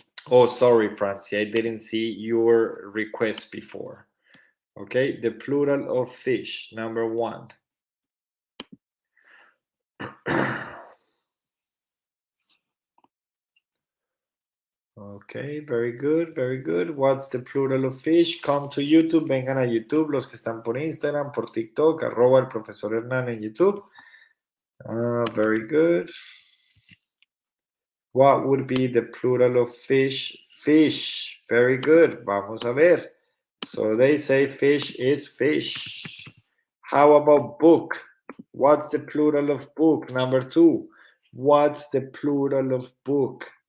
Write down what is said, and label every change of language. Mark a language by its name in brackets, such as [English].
[English] Oh, sorry, Francie, I didn't see your request before. Okay, the plural of fish, number one. Okay, very good, very good. What's the plural of fish? Come to YouTube, [Spanish] vengan a YouTube, los que están por Instagram, por TikTok, @ el profesor Hernán en YouTube. [English] Very good. What would be the plural of fish? Fish, very good. [Spanish] Vamos a ver. [English] So they say fish is fish. How about book? What's the plural of book? Number two. What's the plural of book?